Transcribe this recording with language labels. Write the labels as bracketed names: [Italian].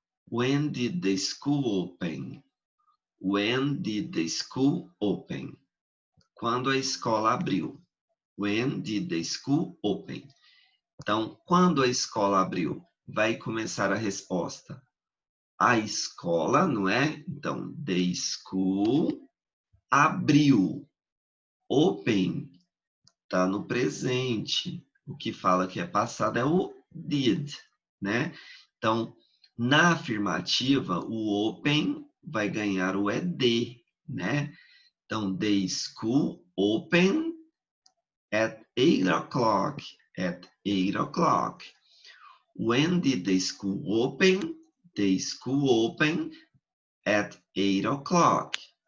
[English] When did the school open? When did the school open? [Portuguese] Quando a escola abriu. [English] When did the school open? [Portuguese] Então, quando a escola abriu, vai começar a resposta. A escola, não é? Então, [English] the school [Portuguese] abriu. Open está no presente. O que fala que é passado é o did, né? Então, na afirmativa, o open vai ganhar o ED, né? Então, [English] the school open at 8 o'clock. At 8 o'clock. When did the school open? The school opened at 8 o'clock.